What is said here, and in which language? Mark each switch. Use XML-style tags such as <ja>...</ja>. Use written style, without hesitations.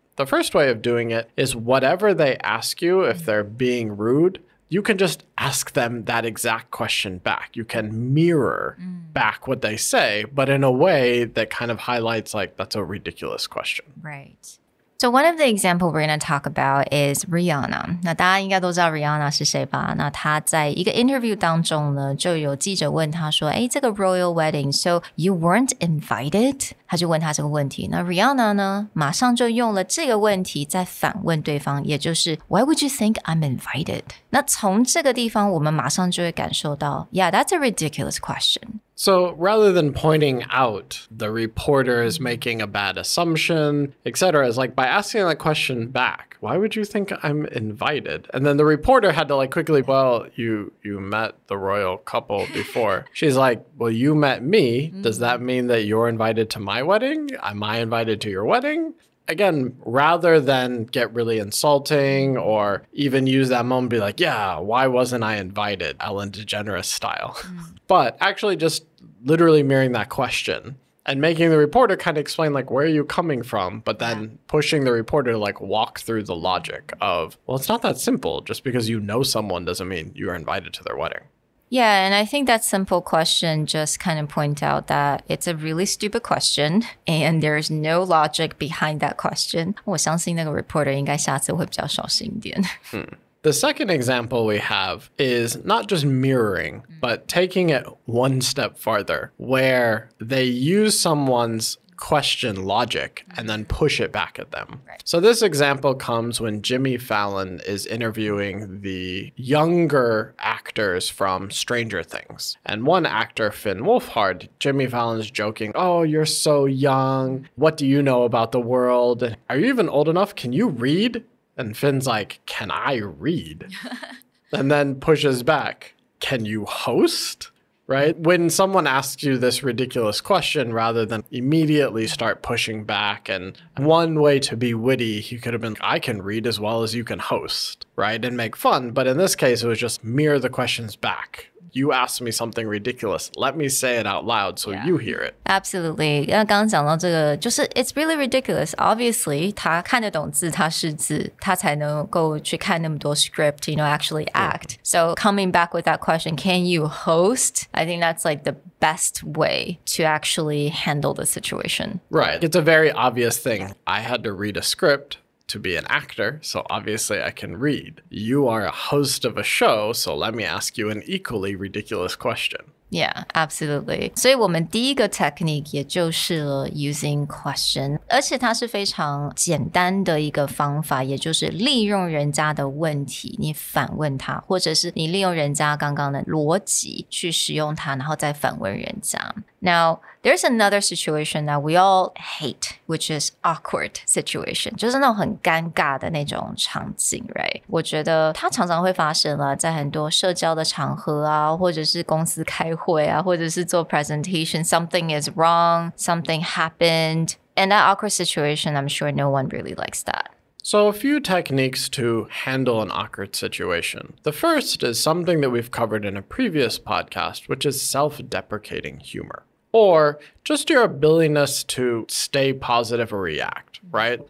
<en>The first way of doing it is whatever they ask you, if they're being rude, you can just ask them that exact question back. You can mirror back what they say, but in a way that kind of highlights like, that's a ridiculous question. Right.So one of the example we're going to talk about is Rihanna.</en> <zh>那大家应该都知道 Rihanna 是谁吧？那她在一个 interview 当中呢，就有记者问她说，这个</zh> <en>royal wedding, so you weren't invited?</en> <zh>他就问她这个问题。那 Rihanna 呢，马上就用了这个问题再反问对方，也就是</zh> <en>Why would you think I'm invited?</en> <zh>那从这个地方，我们马上就会感受到</zh> <en>Yeah, that's a ridiculous question.So rather than pointing out the reporter is making a bad assumption, etc., is like by asking that question back, why would you think I'm invited? And then the reporter had to like quickly, well, you met the royal couple before. She's like, well, you met me. Does that mean that you're invited to my wedding? Am I invited to your wedding? Again, rather than get really insulting or even use that moment and be like, yeah, why wasn't I invited? Ellen DeGeneres style. But actually just literally mirroring that question and making the reporter kind of explain like, where are you coming from? But then pushing the reporter to like walk through the logic of, well, it's not that simple. Just because you know someone doesn't mean you are invited to their wedding.Yeah, and I think that simple question just kind of point out that it's a really stupid question and there's no logic behind that question.</en> <zh>我相信那个 reporter 应该下次会比较小心一点。</zh> <en>The second example we have is not just mirroring, but taking it one step farther, where they use someone's question logic and then push it back at them. Right. So this example comes when Jimmy Fallon is interviewing the younger actors from Stranger Things. And one actor, Finn Wolfhard, Jimmy Fallon's joking, oh, you're so young. What do you know about the world? Are you even old enough? Can you read? And Finn's like, can I read? And then pushes back, can you host? right? When someone asks you this ridiculous question, rather than immediately start pushing back, and one way to be witty, he could have been, I can read as well as you can host, right? And make fun. But in this case, it was just mirror the questions back. You asked me something ridiculous. Let me say it out loud so you hear it. Absolutely.</en> <zh>刚刚讲到这个，就是</zh> <en>it's really ridiculous. Obviously,</en> <zh>他看得懂字，他识字，他才能够去看那么多 script,</zh> <en>actually act. So coming back with that question, can you host? I think that's like the best way to actually handle the situation. Right. It's a very obvious thing. I had to read a script to be an actor, so obviously I can read. You are a host of a show, so let me ask you an equally ridiculous question. Yeah, absolutely.</en> <zh>所以我们第一个 technique 也就是了</zh> <en>using question，</en> <zh>而且它是非常简单的一个方法，也就是利用人家的问题，你反问他，或者是你利用人家刚刚的逻辑去使用它，然后再反问人家。</zh> <en>Now, there's another situation that we all hate, which is awkward situation.</en> <zh>就是那种很尴尬的那种场景 right? 我觉得它常常会发生了，在很多社交的场合啊，或者是公司开会啊，或者是做 presentation,</zh> <en>something is wrong, something happened. And that awkward situation, I'm sure no one really likes that. So a few techniques to handle an awkward situation. The first is something that we've covered in a previous podcast, which is self-deprecating humor. Or just your ability to stay positive or react, right?</en>